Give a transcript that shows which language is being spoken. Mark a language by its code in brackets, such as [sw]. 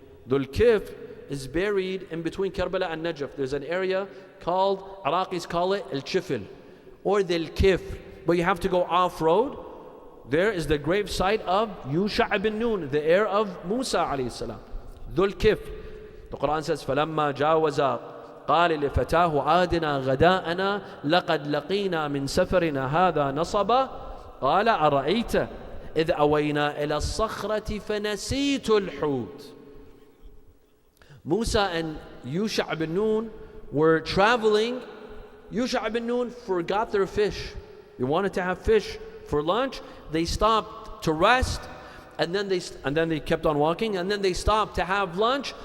[en] Dhul Kifl is buried in between Karbala and Najaf. There's an area called, Iraqis call it al-Chifl or Dhul Kifl. But you have to go off-road. There is the grave site of Yusha ibn Nun, the heir of Musa alayhi salam. Dhul Kifl. The Quran says, [ar] فَلَمَّا جَاوَزَا قال لفتاه عادنا غداءنا لقد لقينا من سفرنا هذا نصبا قال أرأيت إذ أوينا إلى الصخرة فنسيت الحوت. [en] Musa and Yusha ibn Nun were traveling. Yusha ibn Nun forgot their fish. They wanted to have fish for lunch. They stopped to rest, and then they kept on walking, and then they stopped to have lunch.